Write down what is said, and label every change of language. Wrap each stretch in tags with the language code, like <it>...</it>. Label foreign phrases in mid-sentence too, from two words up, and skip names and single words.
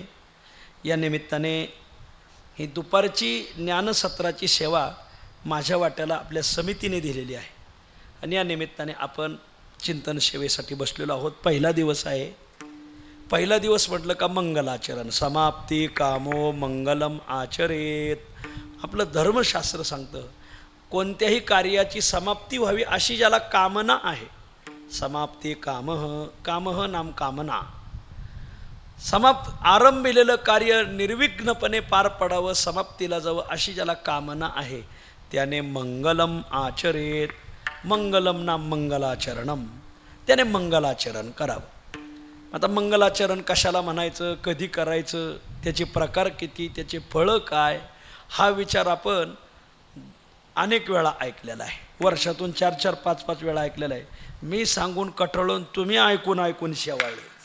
<mr>या निमित्ताने ही दुपारची ज्ञानसत्राची सेवा माझ्या वाट्याला आपल्या समितीने दिलेली आहे आणि या निमित्ताने आपण चिंतन सेवेसाठी बसलेलो आहोत. पहिला दिवस आहे. पहिला दिवस म्हटलं का मंगलाचरण.</mr> <sa>समाप्ती कामो मंगलम आचरेत.</sa> <mr>आपलं धर्मशास्त्र सांगतं कोणत्याही कार्याची समाप्ती व्हावी अशी ज्याला कामना आहे,</mr> <sa>समाप्ती कामः नाम कामना,</sa> <mr>आरंभिलेलं कार्य निर्विघ्नपणे पार पडावं, समाप्तीला जावं अशी ज्याला कामना आहे त्याने</mr> <sa>मंगलम आचरेत. मंगलम नाम मंगलाचरणम,</sa> <mr>त्याने मंगलाचरण करावं. आता मंगलाचरण कशाला म्हणायचं, कधी करायचं, त्याचे प्रकार किती, त्याचे फळं काय, हा विचार आपण अनेक वेळा ऐकलेला आहे. वर्षातून 4-4, 5-5 वेळा ऐकलेला आहे. मी सांगून कठळून तुम्ही ऐकून शेवाळे.</mr>